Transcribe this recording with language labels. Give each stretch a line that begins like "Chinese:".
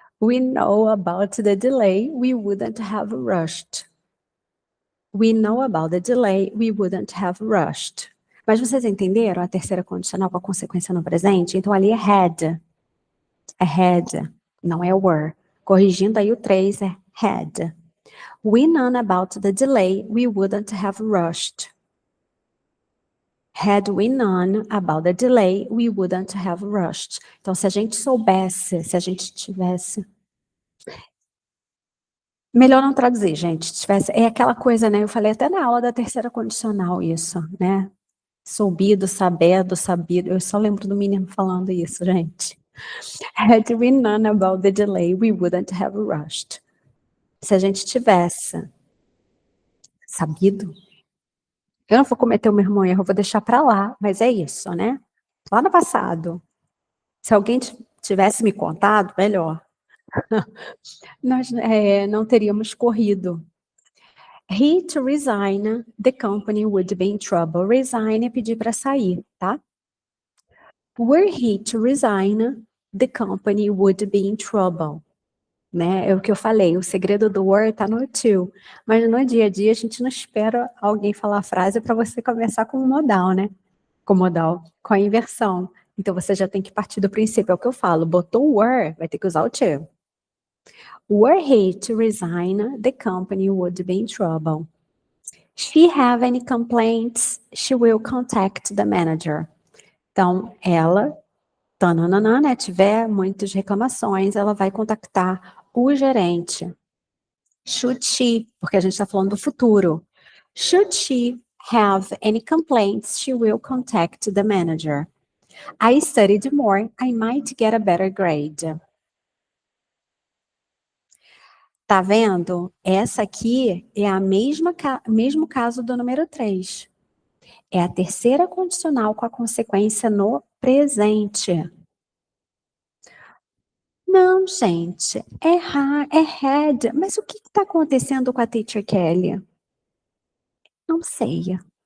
English: We know about the delay, we wouldn't have rushed. We know about the delay, we wouldn't have rushed.
Portuguese: Mas vocês entenderam a terceira condicional com a consequência no presente? Então ali é had. É had, não é were. Corrigindo aí o 3 é had.
English: We known about the delay, we wouldn't have rushed. Had we known about the delay, we wouldn't have rushed.
Portuguese: Então, se a gente soubesse, se a gente tivesse... Melhor não traduzir, gente. Tivesse, é aquela coisa, né? Eu falei até na aula da terceira condicional isso, né? Soubido, sabendo, sabido. Eu só lembro do menino falando isso, gente.
English: Had we known about the delay, we wouldn't have rushed.
Portuguese: Se a gente tivesse sabido, eu não vou cometer o mesmo erro, eu vou deixar para lá, mas é isso, né? Lá no passado, se alguém tivesse me contado, melhor. Nós não teríamos corrido.
English: He to resign, the company would be in trouble.
Portuguese: Resign é pedir para sair, tá?
English: Were he to resign, the company would be in trouble.
Portuguese: Né? É o que eu falei, o segredo do were tá no to. Mas no dia a dia a gente não espera alguém falar a frase para você começar com o modal, né? Com o modal, com a inversão. Então você já tem que partir do princípio, é o que eu falo, botou were, vai ter que usar o to.
English: Were he to resign, the company would be in trouble. She have any complaints, she will contact the manager.
Portuguese: Então, ela, tananana, né, tiver muitas reclamações, ela vai contactar o gerente.
English: Should she,
Portuguese: porque a gente está falando do futuro.
English: Should she have any complaints, she will contact the manager. I studied more, I might get a better grade.
Portuguese: Tá vendo? Essa aqui é a mesmo caso do número 3. É a terceira condicional com a consequência no presente. Não, gente, é had. Mas o que está acontecendo com a Teacher Kelly? Não sei.